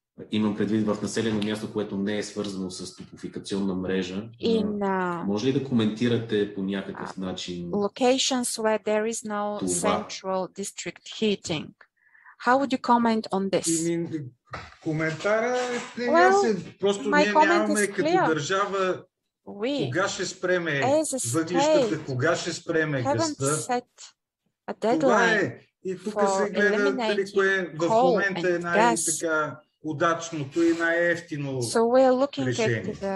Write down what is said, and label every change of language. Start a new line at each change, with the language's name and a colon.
Bulgarian: Имам предвид в населено място, което не е свързано с топлофикационна мрежа. Може ли да коментирате по някакъв начин
English: locations where there is no central district heating? How would you comment on this?
Bulgarian: Коментара е ясен. Просто ние нямаме като държава кога ще спреме въглищата, кога ще спреме газта. Това е. И тук се гледа дали кое в момента е най-така удачното и най-ефтино решение.